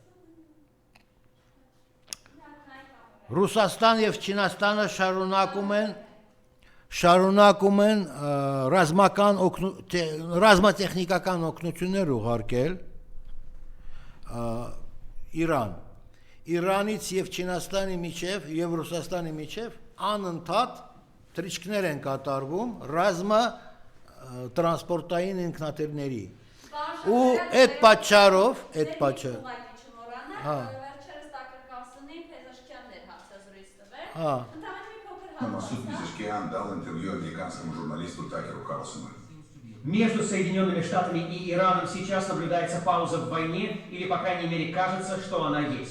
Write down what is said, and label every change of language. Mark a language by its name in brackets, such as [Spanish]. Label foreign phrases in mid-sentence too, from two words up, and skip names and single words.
[Armenian] Ռուսաստան եւ Չինաստանը շարունակում են ռազմատեխնիկական օգնություններ ուղարկել Իրան Իրանից եւ Չինաստանի միջև եւ Ռուսաստանի միջև անընդհատ թռիչքներ են կատարվում ռազմա տրանսպորտային ինքնաթիռների ու այդ պատճառով [Russian] Масуд Пезешкиан дал интервью американскому журналисту Такеру Карлсону. Между Соединенными Штатами и Ираном сейчас наблюдается пауза в войне, или, по крайней мере, кажется, что она есть.